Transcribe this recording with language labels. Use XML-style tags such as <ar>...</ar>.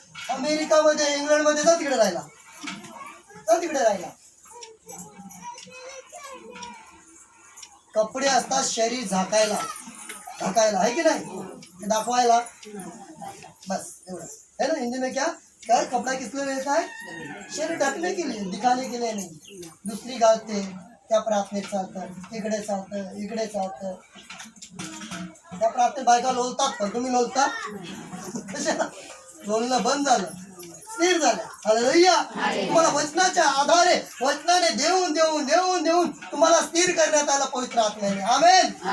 <mr>अमेरिकामध्ये, इंग्लंडमध्ये जा तिकडे राहिला, कपडे असतात शरीर झाकायला आहे की नाही, दाखवायला, बस एवढं है ना.</mr> <hi>हिंदी में क्या कपड़ा किस लिए रहता है? शरीर ढकने के लिए, दिखाने के लिए नहीं.</hi> <mr>दुसरी घालते त्या प्रार्थनेत चालतं, इकडे चालतं, त्या प्रार्थनेत बायका लोलतात, पण तुम्ही लोलता कशाला? लोलणं बंद झालं, स्थिर झालं. हालेलुया. तुम्हाला वचनाच्या आधारे, वचनाने देऊन तुम्हाला स्थिर करण्यात आलं पवित्र आत्म्याने. आमेन.</mr>